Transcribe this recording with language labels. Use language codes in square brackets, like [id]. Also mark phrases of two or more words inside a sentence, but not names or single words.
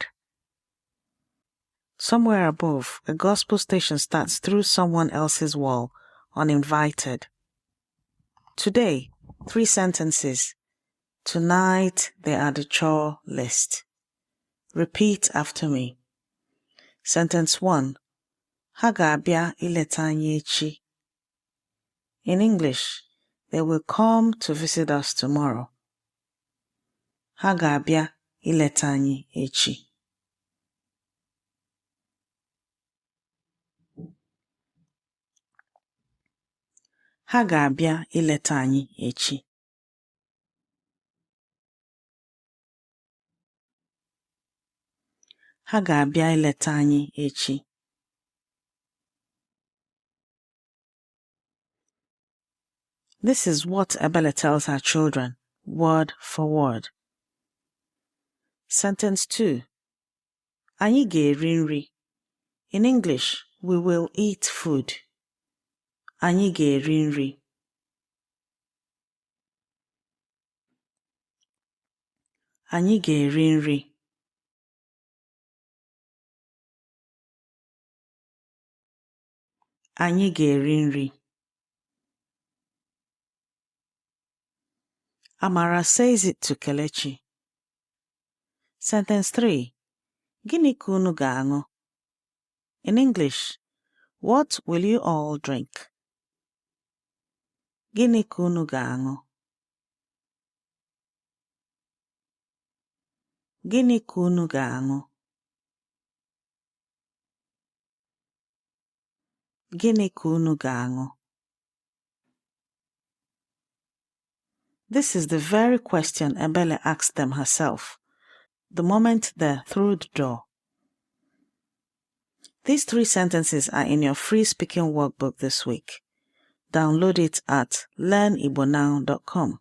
[en] Somewhere above, a gospel station starts through someone else's wall, uninvited. Today, 3 sentences. Tonight, they are the chore list. Repeat after me. Sentence 1. [ig] Ha ga-abịa ịleta anyị echi. [en] In English, they will come to visit us tomorrow. [ig] Ha ga-abịa ịleta anyị echi. Ha ga-abịa ịleta anyị echi. Ha ga-abịa ịleta anyị echi. [en] This is what Ebele tells her children, word for word. Sentence 2. [ig] Anyị ga-eri nri. [en] In English, we will eat food. [ig] Anyị ga-eri nri. Anyị ga-eri nri. Anyị ga-eri nri. [en] Amara says it to Kelechi. [ig] Sentence 3. Gịnị ka unu ga-aṅụ? [en] In English, what will you all drink? [ig] Gịnị ka unu ga-aṅụ? Gịnị ka unu ga-aṅụ? Gịnị ka unu ga-aṅụ? [en] This is the very question Ebele asked them herself, the moment they're through the door. These 3 sentences are in your free speaking workbook this week. Download it at learnibonow.com.